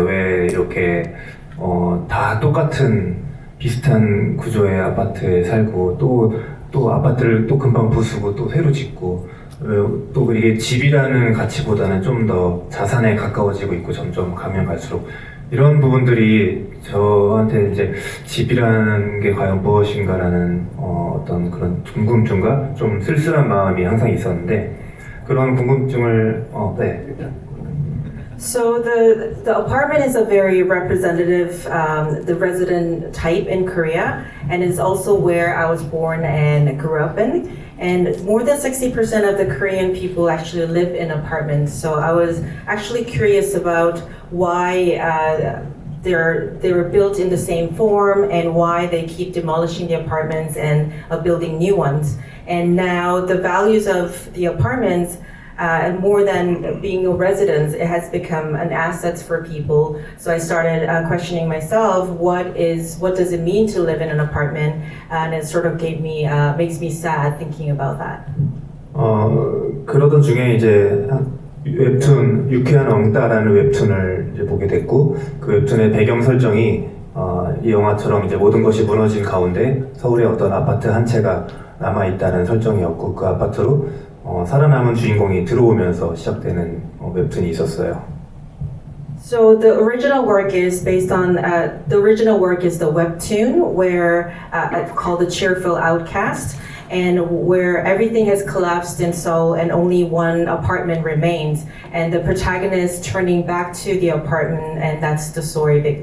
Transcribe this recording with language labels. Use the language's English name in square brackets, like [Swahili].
[Korean] 왜 이렇게 다 똑같은 비슷한 구조의 아파트에 살고 또 아파트를 또 금방 부수고 또 새로 짓고 또 이게 집이라는 가치보다는 좀 더 자산에 가까워지고 있고 점점 가면 갈수록 이런 부분들이 저한테 이제 집이라는 게 과연 무엇인가라는 어떤 그런 궁금증과 좀 쓸쓸한 마음이 항상 있었는데 그런 궁금증을 일단. [English] So the apartment is a very representative, the resident type in Korea, and is also where I was born and grew up in. And more than 60% of the Korean people actually live in apartments. So I was actually curious about why they were built in the same form and why they keep demolishing the apartments and building new ones. And now the values of the apartments, and more than being a residence, it has become an asset for people. So I started questioning myself, what does it mean to live in an apartment? And it sort of makes me sad thinking about that. [Korean] 그러던 중에 이제 웹툰 유쾌한 엉따라는 웹툰을 이제 보게 됐고 그 웹툰의 배경 설정이 이 영화처럼 이제 모든 것이 무너진 가운데 서울의 어떤 아파트 한 채가 남아 있다는 설정이었고 그 아파트로 살아남은 주인공이 들어오면서 시작되는 웹툰이 있었어요. [English] So the original work is based on the original work is the webtoon where called The Cheerful Outcast, and where everything has collapsed in Seoul and only one apartment remains, and the protagonist turning back to the apartment, and that's the story.